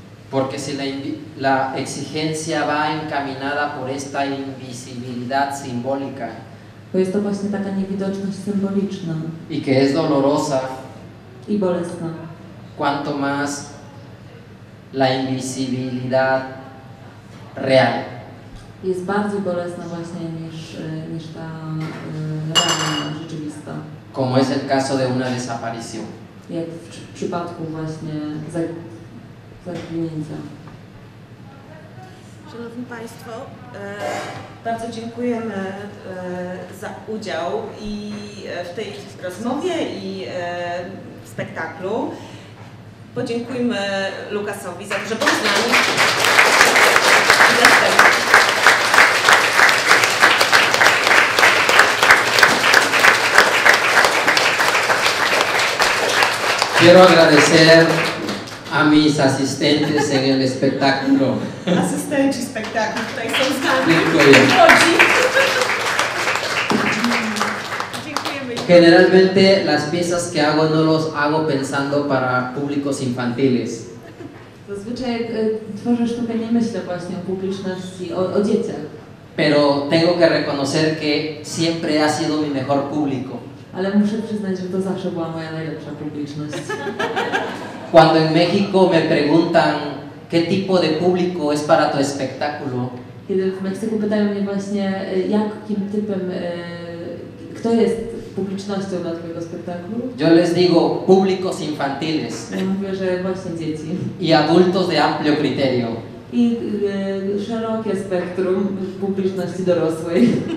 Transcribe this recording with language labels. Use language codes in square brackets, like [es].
[es] Porque si la exigencia va encaminada por esta invisibilidad simbólica [pl] Bo jest to właśnie taka niewidoczność symboliczna [es] y que es dolorosa, [pl] i bolesna. [es] cuanto más la invisibilidad real. [pl] Jest bardziej bolesna właśnie niż ta realna, rzeczywista. [es] Como es el caso de una desaparición. [pl] Jak w przypadku właśnie zaginięcia. Szanowni Państwo, bardzo dziękujemy za udział i w tej rozmowie i w spektaklu. Podziękujmy Lukasowi za to, że był z nami. [es] Quiero agradecer a mis asistentes en el espectáculo. [pl] Asystenci spektaklu tutaj są z nami. Dziękuję. Dziękujemy. [es] Generalmente las piezas que hago no los hago pensando para públicos infantiles. [pl] Zazwyczaj jak tworzę sztukę, nie myślę właśnie o publiczności, o dzieciach. [es] Pero tengo que reconocer que siempre ha sido mi mejor público. [pl] Ale muszę przyznać, że to zawsze była moja najlepsza publiczność. [es] Cuando en México me preguntan qué tipo de público es para tu espectáculo, [pl] Kiedy w Meksyku pytają mnie właśnie, jakim typem, kto jest publicznością dla twojego spektaklu, [es] yo les digo públicos infantiles [pl] ja mówię, że właśnie dzieci. [es] y adultos de amplio criterio. [pl] I szerokie spektrum publiczności dorosłej.